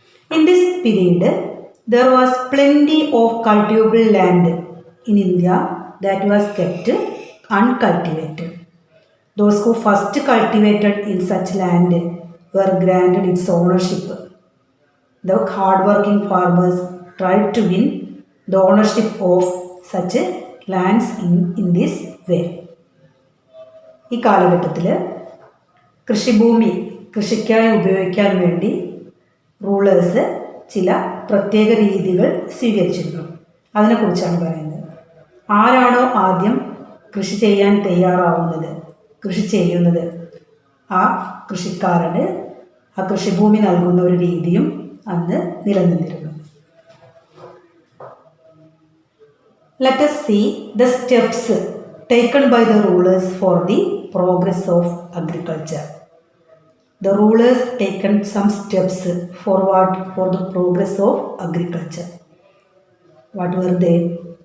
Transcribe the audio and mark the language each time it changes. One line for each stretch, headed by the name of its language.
English: In this period, there was plenty of cultivable land in India that was kept uncultivated. Those who first cultivated in such land were granted its ownership. The hard-working farmers tried to win the ownership of such lands in this way.
Malayalam: ഈ കാലഘട്ടത്തിൽ കൃഷിഭൂമി കൃഷിക്കായി ഉപയോഗിക്കാൻ വേണ്ടി rulers ചില പ്രത്യേക രീതികൾ സ്വീകരിച്ചിരുന്നു. അതിനെക്കുറിച്ചാണ് പറയുന്നത്. ആരാണോ ആദ്യം കൃഷി ചെയ്യാൻ തയ്യാറാവുന്നത്, കൃഷി ചെയ്യുന്നത്, ആ കൃഷിക്കാരന് ആ കൃഷിഭൂമി നൽകുന്ന ഒരു രീതിയും അന്ന് നിലനിന്നിരുന്നു.
English: Let us see the steps taken by the rulers for the progress of agriculture. The rulers taken some steps forward for the progress of agriculture. What were they?